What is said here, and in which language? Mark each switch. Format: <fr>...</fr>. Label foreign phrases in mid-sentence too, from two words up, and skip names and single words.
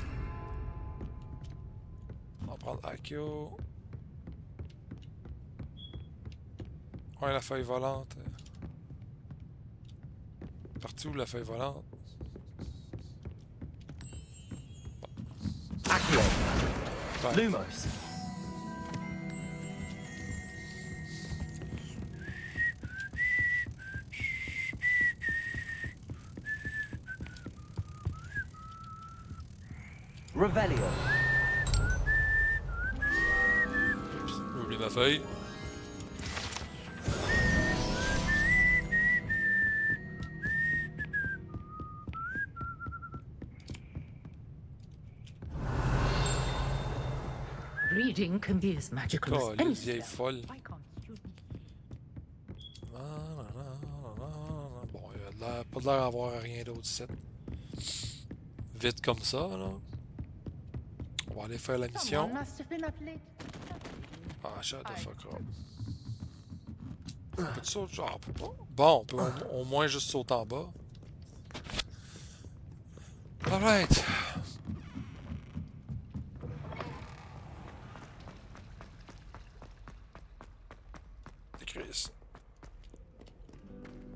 <fr>On va prendre Akio. Ouais, la feuille volante. Partout la feuille volante. Akio. Ouais. Lumos. Revelio. J'ai oublié ma feuille.</fr> <en>Reading can be as magical Oh, as</en> <fr>les</fr> <en>any</en> <fr>vieilles</fr> <en>spell.</en> <fr>folles. Bon, il a pas l'air d'avoir rien d'autre ici. Vite comme ça, là. On va aller faire la mission.</fr> <en>Ah, shut the fuck up.</en> <fr>On peut sauter? Genre, on peut pas. Bon, on peut au moins juste sauter en bas. Alright. Chris.</fr>